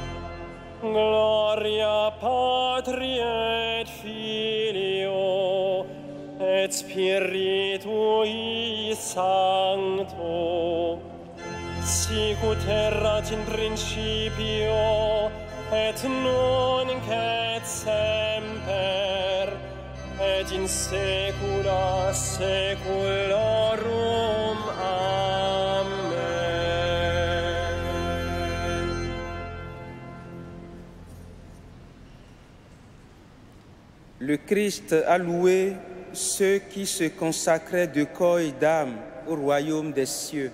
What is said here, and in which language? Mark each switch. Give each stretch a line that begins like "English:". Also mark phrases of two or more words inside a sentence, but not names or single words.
Latin: Gloria Patri et Filio et Spiritui Sancto, sicut erat in principio et nunc et semper et in saecula saeculorum. Amen.
French: Le Christ a loué ceux qui se consacraient de corps et d'âme au royaume des cieux.